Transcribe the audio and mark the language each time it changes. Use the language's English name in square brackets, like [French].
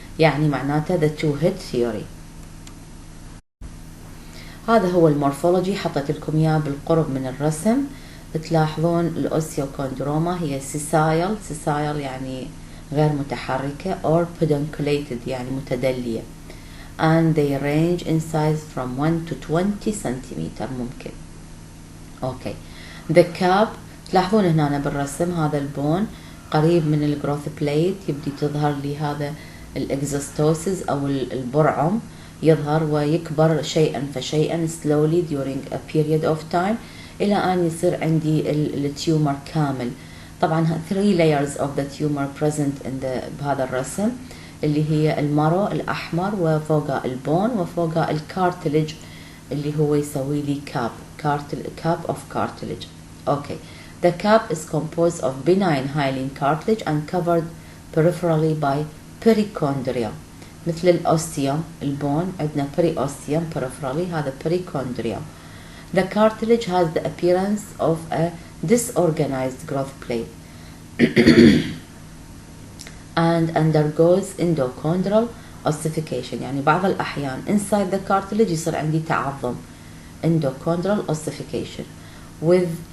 [Arabic] يعني معناته [English] the two hit theory. [Arabic] هذا هو المورفولوجي، حطيت لكم اياه بالقرب من الرسم. تلاحظون الاوستيوكوندروما هي سيسايل يعني غير متحركة [English] or pedunculated [Arabic] يعني متدلية [English] and they range in size from 1 to 20 [Arabic] سنتيمتر ممكن. اوكي [English] the cap [Arabic] تلاحظون هنا بالرسم هذا البون قريب من الجروث بليت، يبدي تظهر لي هذا الاكزوستوسيس او البرعم يظهر ويكبر شيئا فشيئا [English] slowly during a period of time [Arabic] إلى أن يصير عندي التيومر كامل. طبعا [English] 3 layers of the tumor present in [Arabic] بهذا الرسم اللي هي المارو الأحمر وفوقه البون وفوقه الكارتلج اللي هو يسوي لي [English] cap of cartilage. Okay, the cap is composed of benign hyaline cartilage and covered peripherally by perichondria. [Arabic] مثل الأوستيوم البون عندنا [English] periosteum peripherally، [Arabic] هذا perichondrium. [English] The cartilage has the appearance of a disorganized growth plate and undergoes endochondral ossification. [Arabic] يعني بعض الأحيان [English] inside the cartilage [Arabic] يصير عندي تعظم [English] endochondral ossification with